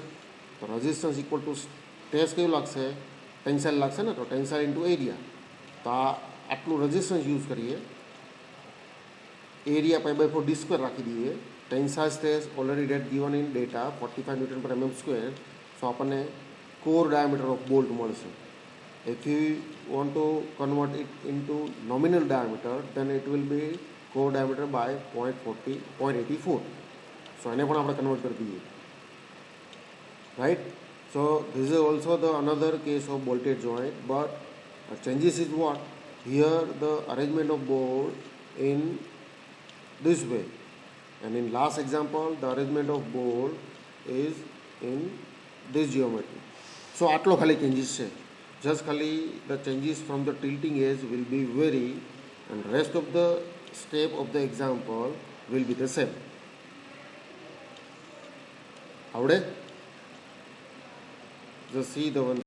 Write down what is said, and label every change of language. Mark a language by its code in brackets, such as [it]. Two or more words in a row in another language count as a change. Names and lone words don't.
[gu] તો [en] resistance equal to stress [gu] કયું લાગશે? ટેન્સાઇલ લાગશે ને, તો [en] tensile into area. [gu] તો આટલું રેઝિસ્ટન્સ યુઝ કરીએ, [en] area π/4 d square [gu] રાખી દઈએ. [en] tensile stress already that given in data 45 newton per mm square. [gu] સો આપણને [en] core diameter of bolt [gu] મળશે. [en] If you want to convert it into nominal diameter, then it will be core diameter by 0.84. [gu] So એને પણ આપણે કન્વર્ટ કરી દઈએ, right? [en] So this is also the another case of bolted joint, but changes is what? Here the arrangement of bolt in this way, and in last example the arrangement of bolt is in this geometry. [gu] So આટલો ખાલી changes છે. [en] Just ખાલી the changes from the tilting edge will be vary, and rest of the step of the example will be the same. આવડે? Just see the one.